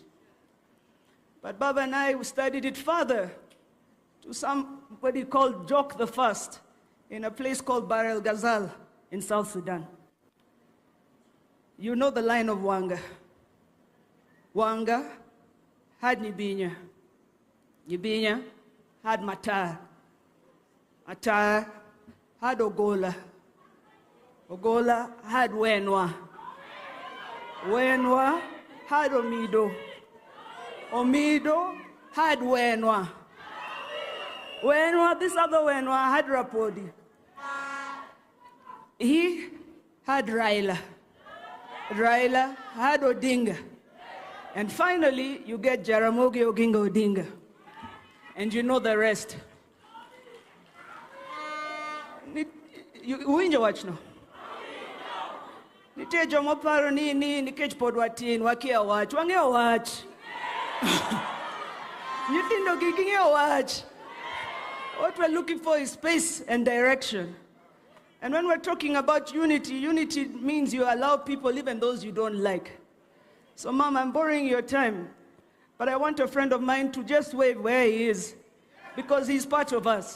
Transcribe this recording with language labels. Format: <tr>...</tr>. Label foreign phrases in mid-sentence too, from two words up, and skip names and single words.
<en>But Baba and I studied it further to somebody called Jok the First in a place called Bahr el Ghazal in South Sudan. You know the line of Wanga. Wanga had Nyibinya. Nyibinya had Matar. Matar had Ogola. Ogola had Wenwa. Wenwa had Omido. Omido had Wenwa. Wenwa, this other Wenwa had Rapodi. He had Raila. Raila had Odinga. And finally, you get Jaramogi Oginga Odinga. And you know the rest. Uwinja watch now.</en> <luo>Nitejo moparo ni nikech pod watin wakia watch. Wangeo watch. Nyithindo gingeo watch.</luo> <en>What we're looking for is space and direction. And when we're talking about unity, unity means you allow people, even those you don't like. So, Mom, I'm borrowing your time, but I want a friend of mine to just wave where he is, because he's part of us.</en>